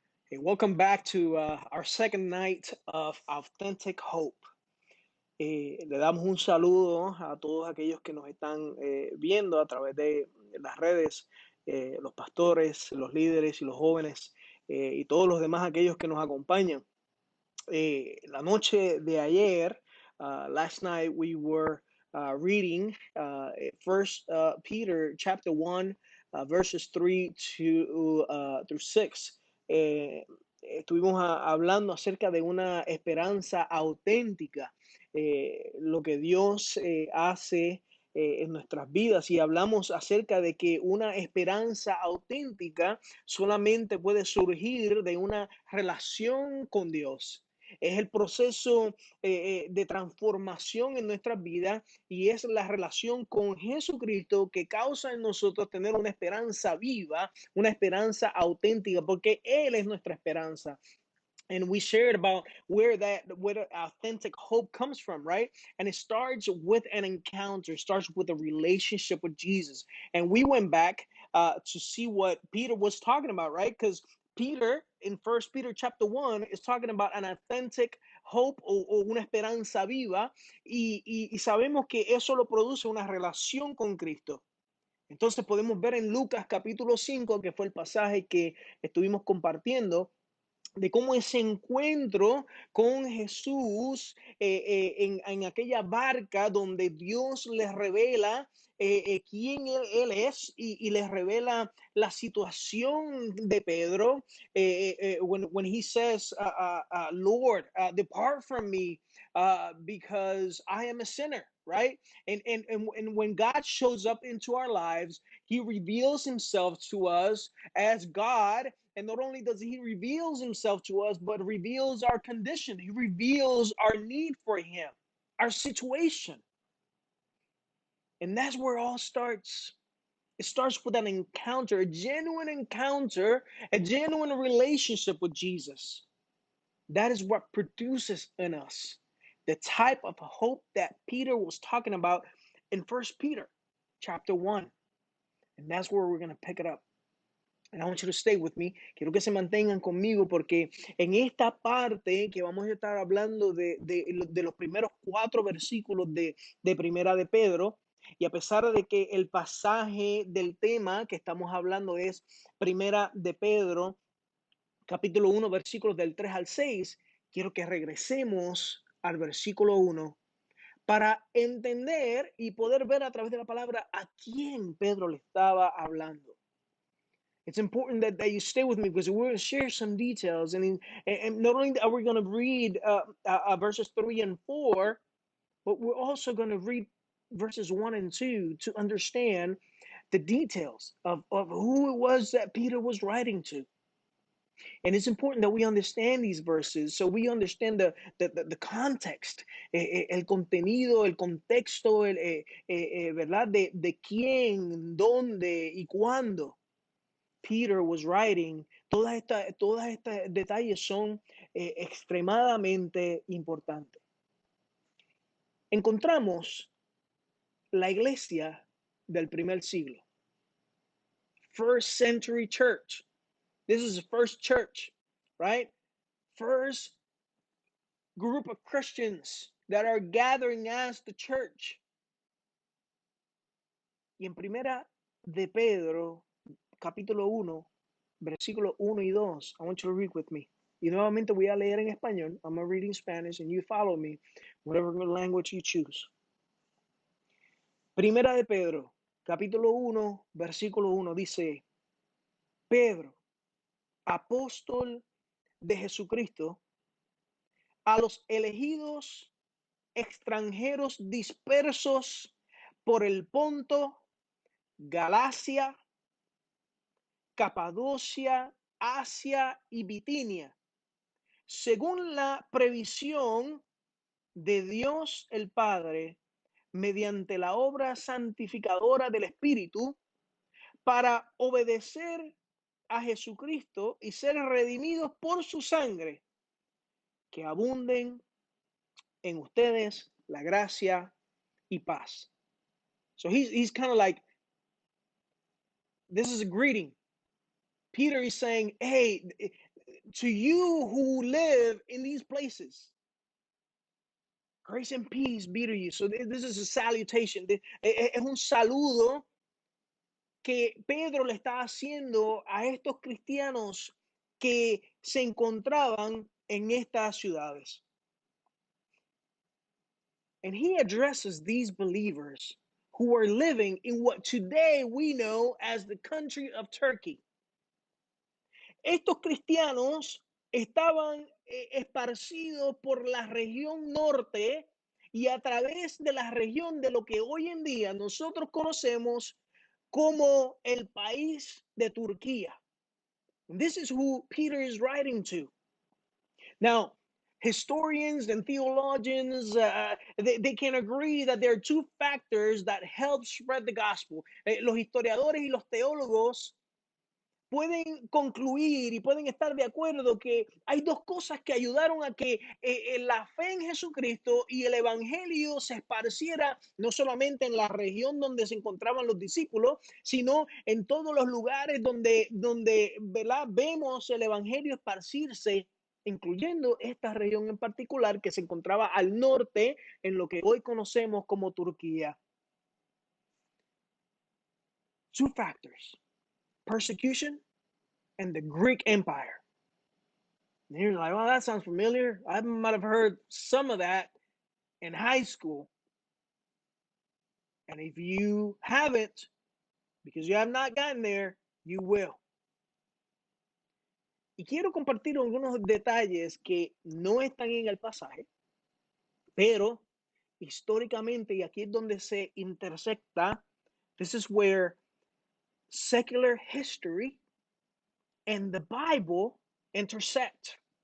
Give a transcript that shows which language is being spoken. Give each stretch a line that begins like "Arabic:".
English: Hey, welcome back to our second night of Authentic Hope.
Spanish: Le damos un saludo a todos aquellos que nos están viendo a través de las redes, los pastores, los líderes y los jóvenes y todos los demás aquellos que nos acompañan. La noche de ayer,
English: last night we were reading First Peter chapter 1, verses 3 to through 6.
Spanish: Estuvimos hablando acerca de una esperanza auténtica, lo que Dios hace en nuestras vidas, y hablamos acerca de que una esperanza auténtica solamente puede surgir de una relación con Dios. Es el proceso de transformación en nuestra vida, y es la relación con Jesucristo que causa en nosotros tener una esperanza viva, una esperanza auténtica, porque Él es nuestra esperanza.
English: And we shared about where authentic hope comes from, right? And it starts with an encounter, starts with a relationship with Jesus. And we went back to see what Peter was talking about, right? Because Peter in First Peter chapter 1 is talking about an authentic hope,
Spanish: o una esperanza viva, y sabemos que eso lo produce una relación con Cristo. Entonces podemos ver en Lucas capítulo 5, que fue el pasaje que estuvimos compartiendo, de cómo ese encuentro con Jesús en aquella barca donde Dios les revela quién él es, y les revela la situación de Pedro,
English: when he says, Lord, depart from me because I am a sinner. Right. And when God shows up into our lives, he reveals himself to us as God. And not only does he reveals himself to us, but reveals our condition. He reveals our need for him, our situation. And that's where it all starts. It starts with an encounter, a genuine encounter, a genuine relationship with Jesus. That is what produces in us the type of hope that Peter was talking about in First Peter chapter 1. And that's where we're going to pick it up. And I want you to stay with me.
Spanish: Quiero que se mantengan conmigo, porque en esta parte que vamos a estar hablando de los primeros 4 versículos de Primera de Pedro, y a pesar de que el pasaje del tema que estamos hablando es Primera de Pedro, capítulo 1, versículos del 3 al 6, quiero que regresemos al versículo 1 para entender y poder ver a través de la palabra a quién Pedro le estaba hablando.
English: It's important that you stay with me, because we're going to share some details. And not only are we going to read verses 3 and 4, but we're also going to read verses 1 and 2 to understand the details of who it was that Peter was writing to. And it's important that we understand these verses, so we understand the context,
Spanish: el contenido, el contexto, ¿verdad? De quién, dónde y cuándo Peter
English: was writing.
Spanish: Todas estas detalles son extremadamente importantes. Encontramos la iglesia del primer siglo.
English: First century church. This is the first church, right? First group of Christians that are gathering as the church.
Spanish: Y en Primera de Pedro, capítulo 1, versículo 1 y 2,
English: I want you to read with me.
Spanish: Y nuevamente voy a leer en español.
English: I'm going to read in Spanish and you follow me, whatever language you choose.
Spanish: Primera de Pedro, capítulo 1, versículo 1 dice: Pedro, apóstol de Jesucristo, a los elegidos extranjeros dispersos por el Ponto, Galacia, Capadocia, Asia y Bitinia, según la previsión de Dios el Padre, mediante la obra santificadora del Espíritu, para obedecer a Jesucristo y ser redimidos por su sangre, que abunden en ustedes la gracia y paz.
English: So he's kind of like, this is a greeting. Peter is saying, hey, to you who live in these places, grace and peace be to you. So this is a salutation.
Spanish: Es un saludo que Pedro le está haciendo a estos cristianos que se encontraban en estas ciudades.
English: And he addresses these believers who are living in what today we know as the country of Turkey.
Spanish: Estos cristianos estaban esparcidos por la región norte y a través de la región de lo que hoy en día nosotros conocemos como el país de Turquía.
English: This is who Peter is writing to. Now, historians and theologians, they can agree that there are two factors that help spread the gospel.
Spanish: Los historiadores y los teólogos pueden concluir y pueden estar de acuerdo que hay dos cosas que ayudaron a que la fe en Jesucristo y el evangelio se esparciera no solamente en la región donde se encontraban los discípulos, sino en todos los lugares donde ¿verdad? Vemos el evangelio esparcirse, incluyendo esta región en particular que se encontraba al norte en lo que hoy conocemos como Turquía.
English: Two factors: persecution and the Greek Empire. And you're like, well, that sounds familiar. I might have heard some of that in high school. And if you haven't, because you have not gotten there, you will.
Spanish: Y quiero compartir algunos detalles que no están en el pasaje, pero históricamente, y aquí es donde se intersecta,
English: this is where secular history and the Bible intersect.